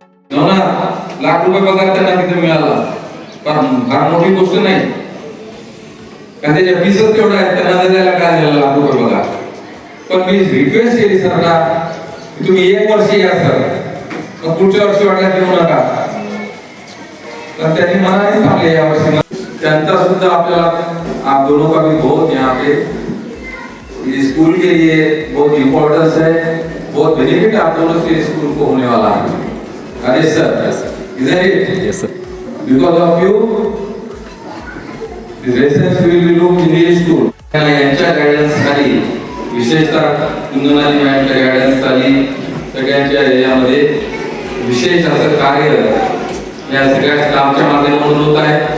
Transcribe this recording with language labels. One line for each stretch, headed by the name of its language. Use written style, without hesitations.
Marathi: हो ना, लाख रुपये पगार त्यांना तिथे मिळाला. फार मोठी गोष्ट नाही. कारण त्याच्या फीसच तेवढा आहे, त्यांना द्यायला काय झालं लाख रुपये पगार. पण मी रिक्वेस्ट केली सरला, तुम्ही 1 वर्ष या सर, मग पुढच्या वर्षी वाटल्यास येऊ नका. तर त्यांनी मनाने थांबले या वर्षी. त्यांचा सुद्धा आपल्याला,
Hindi: आप दोनों का भी बहुत यहाँ पे इस स्कूल के लिए बहुत इम्पोर्टेंस है, बहुत बेनिफिट आप दोनों से स्कूल को होने वाला है.
English: अरे सर,
Hindi: इधर
English: Yes sir, because of you the lessons will be looked in the school.
Marathi: यांच्या गायडन्स खाली, विशेषतः कुंदनाली मॅडमच्या गायडन्स खाली सगळ्यांच्या यामध्ये विशेष असं कार्य या सगळ्या स्टाफच्या माध्यमातून होत आहे.